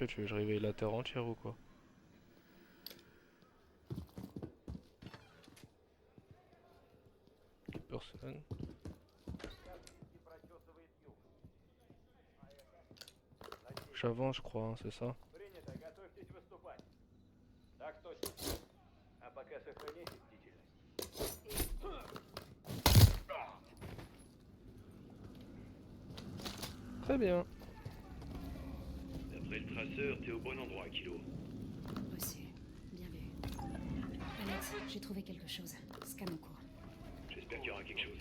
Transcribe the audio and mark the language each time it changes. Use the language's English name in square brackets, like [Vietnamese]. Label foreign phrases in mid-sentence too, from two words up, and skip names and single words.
[French] Tu veux que je réveille la terre entière ou quoi? Personne. J'avance, je crois, hein, c'est ça. [Russian] Принято, готовьтесь выступать. Так точно. А пока сохраняйте бдительность. [French] Très bien. D'après le traceur, t'es au bon endroit, Kilo. Reçu. Bien vu. Alex, j'ai trouvé quelque chose. Scan en cours. J'espère qu'il y aura quelque chose.